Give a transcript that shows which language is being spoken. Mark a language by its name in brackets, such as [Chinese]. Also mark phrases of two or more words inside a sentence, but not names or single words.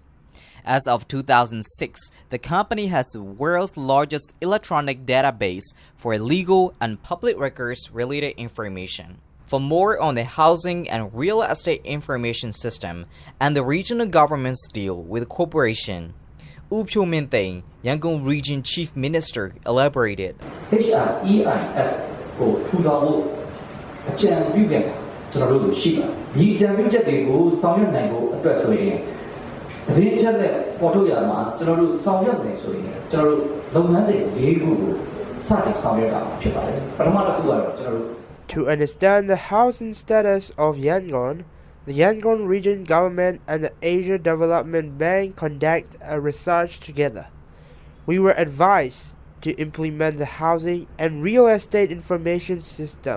[English] As of 2006, the company has the world's largest electronic database for legal and public records related information. For more on the Housing and Real Estate Information System and the regional government's deal with the corporation, U Pyo Min Thein, Yangon Region Chief Minister, elaborated. [Burmese] HREIS ကိုထူထောင်ဖို့အကြံပြုခဲ့တာကျွန်တော်တို့ရှိပါတယ်။ဒီအကြံပြုချက်တွေကိုဆောင်ရွက်နိုင်ဖို့အတွက်ဆိုရင်သတင်းချက်လက်ပေါ်ထုတ်ရမှာကျွန်တော်တို့ဆောင်ရွက်မယ်ဆိုရင်ကျွန်တော်တို့လုပ်ငန်းစဉ်၄ခုကိုစတင်ဆောင်ရွက်တာဖြစ်ပါတယ်။ပထမတစ်ခုကတော့ကျွန်တော်တို့ [English] To understand the housing status of Yangon, the Yangon Region Government and the Asia Development Bank conduct a research together. We were advised to implement the Housing and Real Estate Information System.